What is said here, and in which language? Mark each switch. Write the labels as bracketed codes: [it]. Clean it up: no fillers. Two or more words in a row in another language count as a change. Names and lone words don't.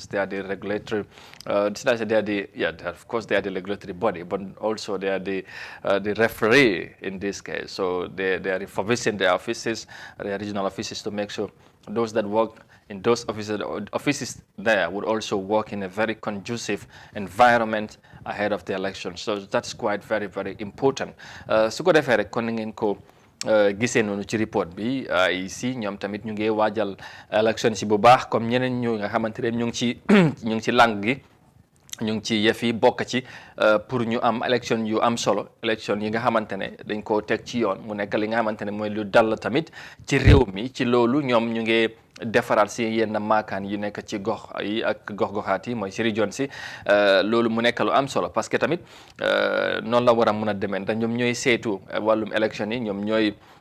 [en] They are the regulatory, of course, they are the regulatory body, but also they are the referee in this case. So they are refurbishing their offices, their regional offices, to make sure those that work in those offices there would also work in a very conducive environment ahead of the election. So that's quite very, very important. [wo] So go defee rek kon ni ngeen ko gisee noonu ci report bi ici ñoom tamit ñu ngi waajal élection si bu baax comme ñeneen ñu nga xamante ne ñu ngi ci lang gi ñu ngi ci yëf yi bokk ci pour ñu am élection yu am solo élection yi nga xamante ne dañ koo teg ci yoon mu nekk li nga xamante ne mooy lu dal tamit ci réew mi ci loolu ñoom ñu ngi defaraat si yenn maakaan yu nekk ci gox yi ak gox-goxaat yi mooy si région si loolu mu nekk lu am solo [fr] parce que [wo] tamit noonu la war a mun a demee ndax ñoom ñooy saytu wàllum élection yi ñoom ñooy